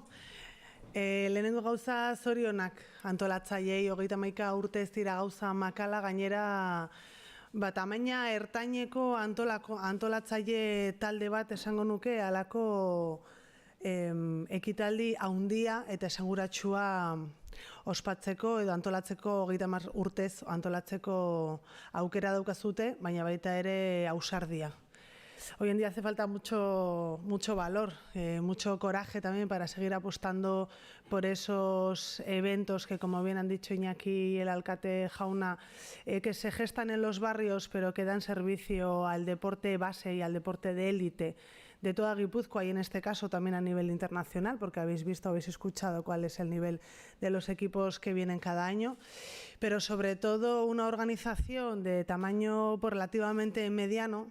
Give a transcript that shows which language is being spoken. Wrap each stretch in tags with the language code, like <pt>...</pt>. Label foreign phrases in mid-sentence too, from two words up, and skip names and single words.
<eu>Lehenengo gauza zorionak antolatzaileei, 31 urte ez dira gauza makala, gainera tamaina ertaineko antolatzaile talde bat esango nuke, halako ekitaldi handia eta esanguratsua ospatzeko edo antolatzeko 30 urtez antolatzeko aukera daukazute, baina baita ere ausardia.</eu> <es>Hoy en día hace falta mucho valor, mucho coraje también para seguir apostando por esos eventos que, como bien han dicho Iñaki y el alcalde Jauna, que se gestan en los barrios pero que dan servicio al deporte base y al deporte de élite de toda Guipúzcoa, y en este caso también a nivel internacional, porque habéis escuchado cuál es el nivel de los equipos que vienen cada año, pero sobre todo una organización de tamaño relativamente mediano.</es>